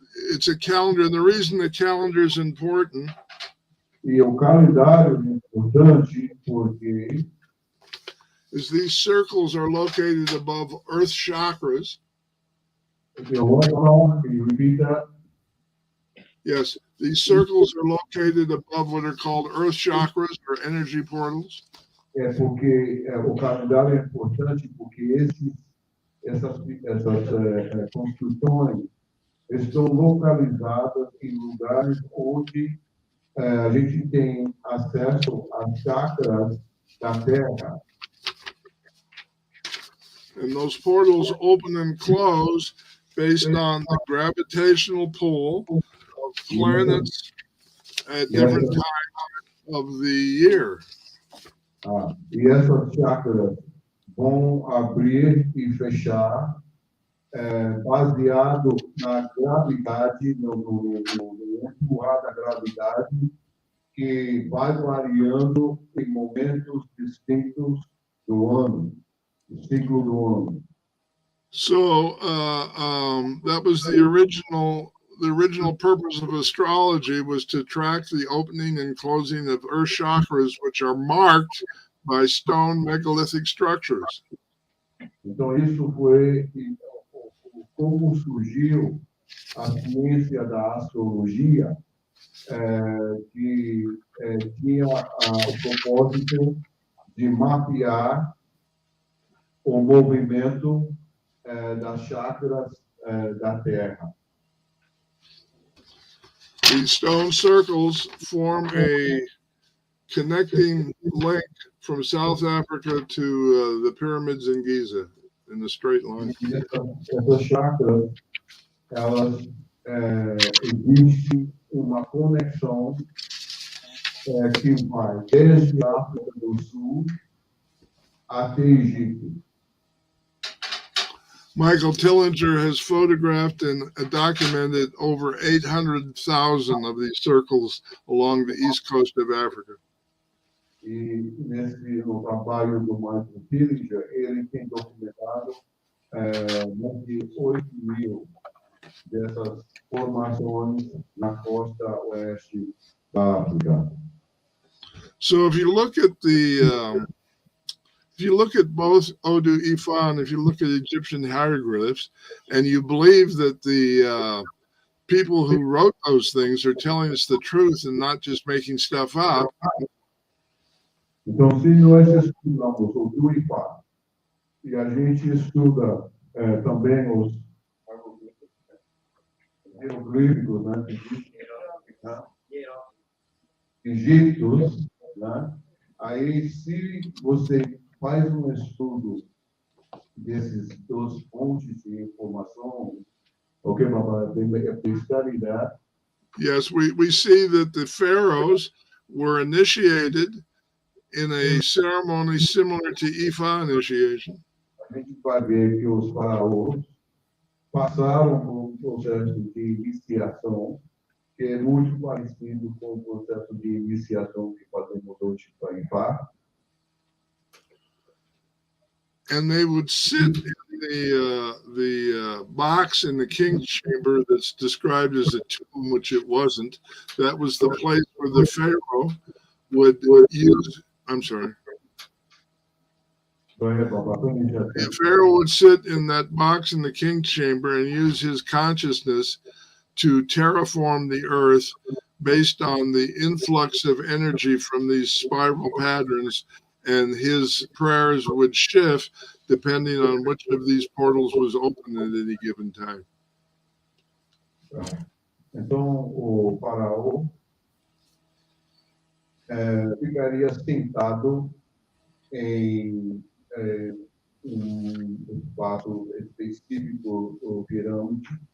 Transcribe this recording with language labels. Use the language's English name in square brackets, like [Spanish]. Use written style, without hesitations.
[English] It's a calendar, and the reason the calendar is important [Portuguese] E o calendário é importante porque [English] is these circles are located above earth chakras. Can you repeat that? Yes, these circles are located above what are called earth chakras or energy portals. [Portuguese] Porque o calendário é importante porque essas construções estão localizadas em lugares onde a gente tem acesso às chakras da Terra. [English] And those portals open and close based on the gravitational pull of planets at different times of the year. [Portuguese] E essas chakras vão abrir e fechar baseado na gravidade, no empurrar da gravidade, que vai variando em momentos distintos do ano, do ciclo do ano. [English] So that was the original purpose of astrology, was to track the opening and closing of earth chakras, which are marked by stone megalithic structures. [Portuguese] Então isso foi como surgiu a ciência da astrologia, que tinha o propósito de mapear o movimento das chakras da Terra. [English] These stone circles form a connecting link from South Africa to the pyramids in Giza in the straight line. [Portuguese] Essas chakras elas existe uma conexão que vai desde a África do Sul até Egito. [English] Michael Tillinger has photographed and documented over 800,000 of these circles along the east coast of Africa. [Portuguese] E no trabalho do Michael Tillinger, ele tem documentado mais de 8.000 dessas formações na costa oeste da África. [English] So if you look at both Odu Ifá and if you look at Egyptian hieroglyphs, and you believe that the people who wrote those things are telling us the truth and not just making stuff up. [Portuguese] Então, se nós estudamos o Odu Ifá e a gente estuda também os hieroglíficos, né? Egípcios, né? Aí, se você faz um estudo desses duas fontes de informação, ok, pescaria. [English] Yes, we see that the pharaohs were initiated in a ceremony similar to Ifá initiation. [Portuguese] A gente vai ver que os faraós passaram por um processo de iniciação que é muito parecido com o processo de iniciação que fazemos hoje para Ifá. [English] And they would sit in the box in the king's chamber that's described as a tomb, which it wasn't. That was the place where the pharaoh would use. I'm sorry. The pharaoh would sit in that box in the king's chamber and use his consciousness to terraform the earth based on the influx of energy from these spiral patterns, and his prayers would shift depending on which of these portals was open at any given time. [Portuguese] Então, o faraó ficaria sentado em um espaço específico do pirâmide